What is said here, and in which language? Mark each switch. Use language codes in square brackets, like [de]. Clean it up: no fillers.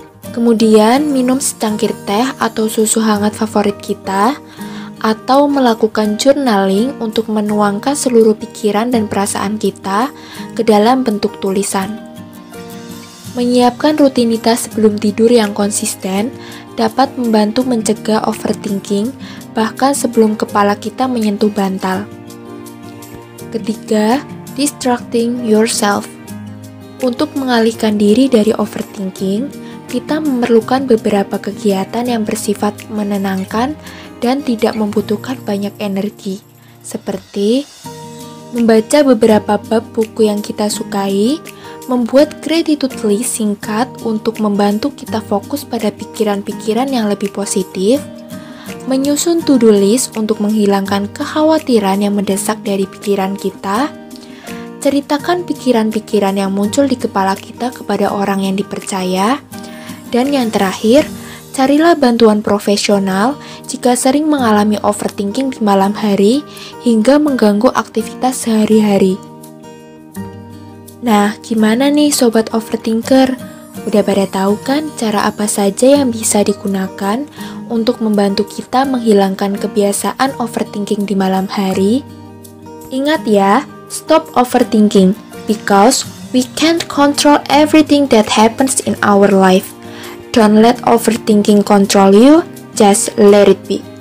[id] Kemudian, minum secangkir teh atau susu hangat favorit kita, atau melakukan journaling untuk menuangkan seluruh pikiran dan perasaan kita ke dalam bentuk tulisan. Menyiapkan rutinitas sebelum tidur yang konsisten dapat membantu mencegah overthinking bahkan sebelum kepala kita menyentuh bantal. Ketiga, [en] distracting yourself. [id] Untuk mengalihkan diri dari overthinking, kita memerlukan beberapa kegiatan yang bersifat menenangkan dan tidak membutuhkan banyak energi, seperti membaca beberapa bab buku yang kita sukai, membuat gratitude list singkat untuk membantu kita fokus pada pikiran-pikiran yang lebih positif, menyusun to-do list untuk menghilangkan kekhawatiran yang mendesak dari pikiran kita, ceritakan pikiran-pikiran yang muncul di kepala kita kepada orang yang dipercaya, dan yang terakhir, carilah bantuan profesional jika sering mengalami overthinking di malam hari hingga mengganggu aktivitas sehari-hari. Nah, gimana nih sobat overthinker? Udah pada tahu kan cara apa saja yang bisa digunakan untuk membantu kita menghilangkan kebiasaan overthinking di malam hari? Ingat ya, [en] stop overthinking because we can't control everything that happens in our life. Don't let overthinking control you, just let it be.